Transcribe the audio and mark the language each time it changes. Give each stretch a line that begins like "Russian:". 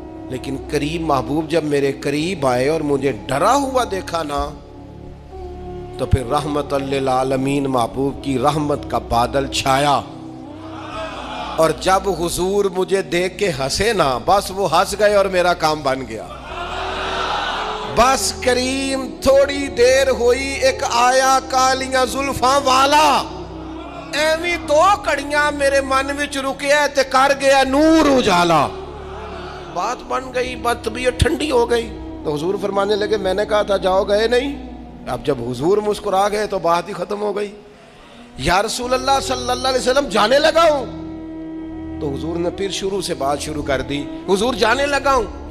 Urdu: لیکن کریم محبوب جب میرے قریب آئے اور مجھے ڈرا ہوا دیکھا نا تو پھر رحمت للعالمین محبوب کی رحمت کا بادل چھایا. اور جب حضور مجھے دیکھ کے ہنسے نا بس وہ ہنس گئے اور میرا کام بن گیا. بس کریم تھوڑی دیر ہوئی,
Punjabi: ایک آیا کالیاں زلفاں والا, ایویں دو کڑیاں میرے من وچ رکیا تے کر گیا نور اجالا.
Urdu: بات بن گئی, بات طبیعت ٹھنڈی ہو گئی. تو حضور فرمانے لگے میں نے کہا تھا جاؤ, گئے نہیں. اب جب حضور مسکرا گئے تو بات ہی ختم ہو گئی. یا رسول اللہ صلی اللہ علیہ وسلم جانے لگا ہوں. تو حضور نے پھر شروع سے بات شروع کر دی. حضور جانے لگا ہوں.